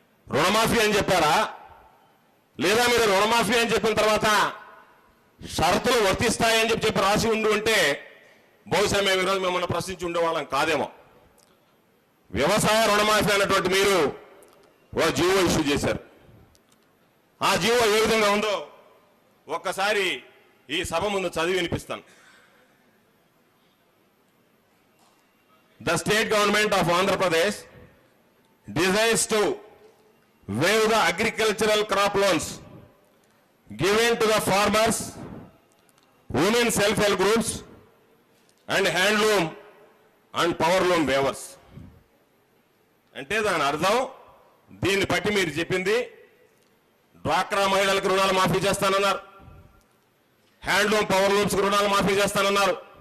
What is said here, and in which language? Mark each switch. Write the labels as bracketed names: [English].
[Telugu] రుణమాఫీ అని చెప్పారా? లేదా మీరు రుణమాఫీ అని చెప్పిన తర్వాత షరతులు వర్తిస్తాయని చెప్పి రాసి ఉంటే బహుశా మేము ఈరోజు మిమ్మల్ని ప్రశ్నించి ఉండేవాళ్ళం కాదేమో. వ్యవసాయ రుణమాఫీ అన్నటువంటి మీరు ఒక జీవో ఇష్యూ చేశారు. ఆ జీవో ఏ విధంగా ఉందో ఒక్కసారి ఈ సభ ముందు చదివి వినిపిస్తాను. [English] The state government of Andhra Pradesh desires to waive the agricultural crop loans given to the farmers, women self-help groups and handloom and power loom waivers. [Telugu] అంటే దాని అర్థం, దీన్ని బట్టి మీరు చెప్పింది డ్వాక్రా మహిళలకు రుణాలు మాఫీ చేస్తానన్నారు, హ్యాండ్లూమ్ పవర్ లూమ్స్కి రుణాలు మాఫీ చేస్తానన్నారు.